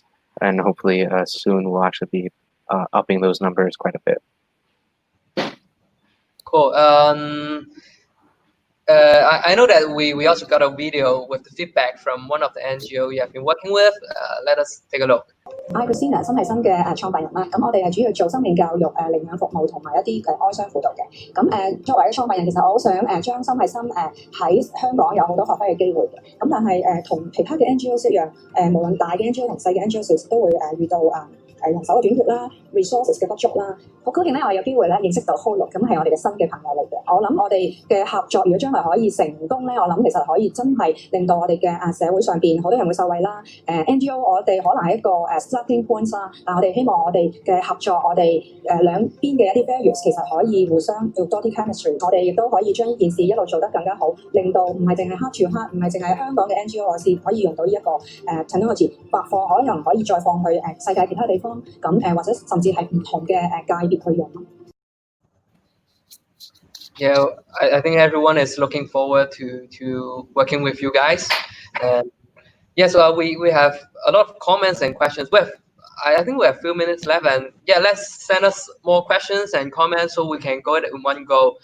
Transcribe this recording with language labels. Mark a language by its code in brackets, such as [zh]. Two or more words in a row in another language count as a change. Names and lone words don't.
[en] And hopefully soon we'll actually be upping those numbers quite a bit. Cool. I know that we also got a video with the feedback from one of the NGO you have been working with. Let us take a look. [yue] Christina 心係新嘅創辦人啦，咁我哋係主要做心理教育、領養服務同埋一啲哀傷輔導嘅。咁作為創辦人，其實我好想將心係心喺香港有好多發揮嘅機會嘅。咁但係同其他嘅 NGO 一樣，無論大嘅 NGO 同細嘅 NGO 其實都會遇到人手嘅短缺啦、resources 嘅不足啦。好高興咧，我有機會咧認識到 Hollo， 咁係我哋嘅新嘅朋友嚟嘅。我諗我哋嘅合作，如果將來可以成功咧，我諗其實可以真係令到我哋嘅社會上邊好多人會受惠啦。NGO 我哋可能係一個 [en] starting point [yue] 啦，但我哋希望我哋嘅合作，我哋兩邊嘅一啲 values 其實可以互相要多啲 chemistry， 我哋亦都可以將呢件事一路做得更加好，令到唔係淨係 [en] heart to heart， [yue] 唔係淨係香港嘅 NGO 我先可以用到呢一個technology， 發放可能可以再放去世界其他地方，咁或者甚至係唔同嘅界別去用。 [en] Yeah, I think everyone is looking forward to working with you guys. And yes, we have a lot of comments and questions. I think we have a few minutes left, and yeah, let's send us more questions and comments so we can go in one go.